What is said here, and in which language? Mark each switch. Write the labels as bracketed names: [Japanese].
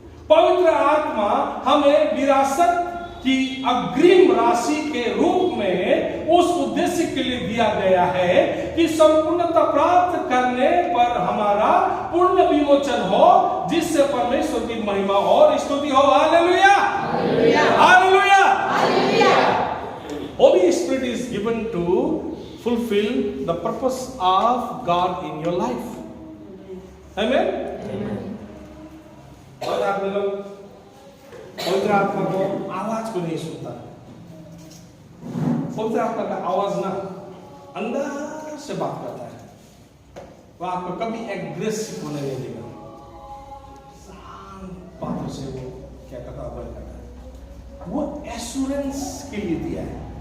[Hindi] पवित्र आत्मा हमें विरासत की अग्रिम राशि के रूप में उस उद्देश्य के लिए दिया गया है कि संपूर्णता प्राप्त करने पर हमारा पूर्ण विमोचन हो, जिससे परमेश्वर की महिमा और स्तुति हो। Hallelujah, hallelujah, hallelujah. [English] Holy Spirit is given to fulfill the purpose of God in your life. Amen? [Hindi] और आप लोग पवित्र आत्मा को आवाज को नहीं सुनता। पवित्र आत्मा का आवाज ना अंदर से बात करता है। वो आपको कभी एग्रेसिव होने नहीं देगा। शांत बातों से वो क्या करता है, वो एश्योरेंस के लिए दिया है।